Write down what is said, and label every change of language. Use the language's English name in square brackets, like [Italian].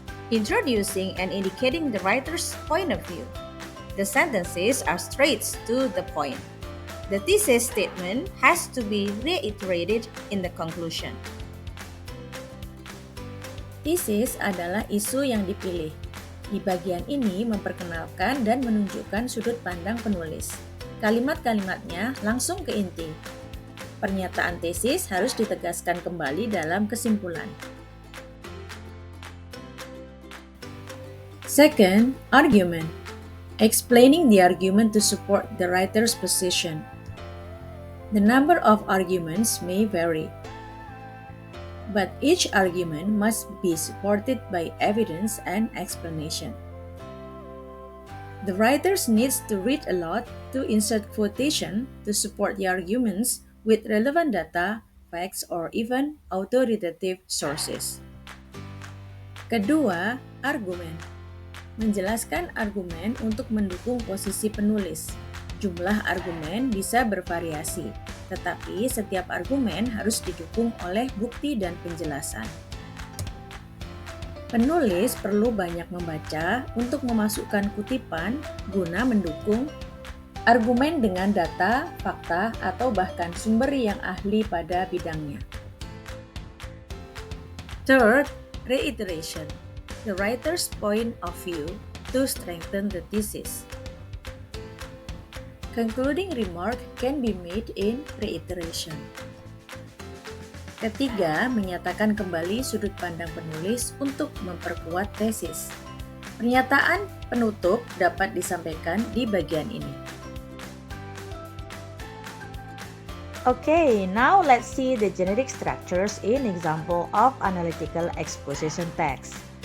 [English] Introducing and indicating the writer's point of view. The sentences are straight to the point. The thesis statement has to be reiterated in the conclusion. [Indonesian] Thesis adalah isu yang dipilih. Di bagian ini memperkenalkan dan menunjukkan sudut pandang penulis. Kalimat-kalimatnya langsung ke inti. Pernyataan tesis harus ditegaskan kembali dalam kesimpulan. [English] Second, argument. Explaining the argument to support the writer's position. The number of arguments may vary, but each argument must be supported by evidence and explanation. The writers needs to read a lot to insert quotation to support the arguments with relevant data, facts, or even authoritative sources. [Indonesian] Kedua, argumen. Menjelaskan argumen untuk mendukung posisi penulis. Jumlah argumen bisa bervariasi, tetapi setiap argumen harus didukung oleh bukti dan penjelasan. Penulis perlu banyak membaca untuk memasukkan kutipan guna mendukung argumen dengan data, fakta, atau bahkan sumber yang ahli pada bidangnya. [English] Third, reiteration. The writer's point of view to strengthen the thesis. Concluding remark can be made in reiteration. [Indonesian] Ketiga, menyatakan kembali sudut pandang penulis untuk memperkuat tesis. Pernyataan penutup dapat disampaikan di bagian ini. [English] Okay, now let's see the genetic structures in example of analytical exposition text.